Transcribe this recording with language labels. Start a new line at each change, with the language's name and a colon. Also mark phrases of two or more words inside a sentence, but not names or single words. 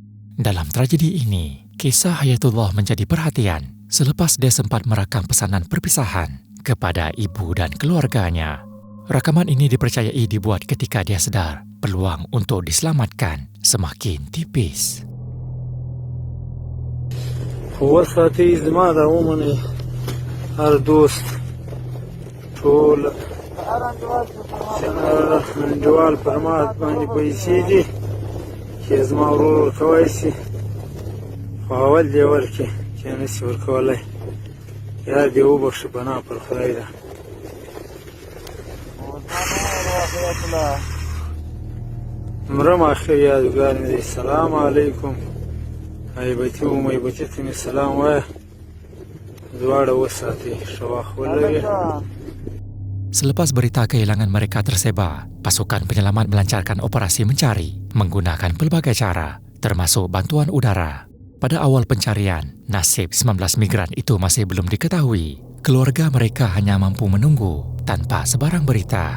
Malay: Dalam tragedi ini, kisah Hayatullah menjadi perhatian selepas dia sempat merakam pesanan perpisahan kepada ibu dan keluarganya. Rakaman ini dipercayai dibuat ketika dia sedar peluang untuk diselamatkan semakin tipis.
Pashto: وساتي زما د عمومي هر دوست ټول انډوال پر ما باندې پیسې دي چې زما ورور ورکوی شي خو اول دې ورکړي چې نشي ورکولی یا دې وبخښي پناه پر خدای ده. مرم آخر یادګار مې دی.
Arabic: سلام علیکم
Pashto: غیبتي و میبتي ته مې سلام وایه دواړه وساتئ ښه وخت ولرئ.
Malay: Selepas berita kehilangan mereka tersebar, pasukan penyelamat melancarkan operasi mencari menggunakan pelbagai cara, termasuk bantuan udara. Pada awal pencarian, nasib 19 migran itu masih belum diketahui. Keluarga mereka hanya mampu menunggu tanpa sebarang berita.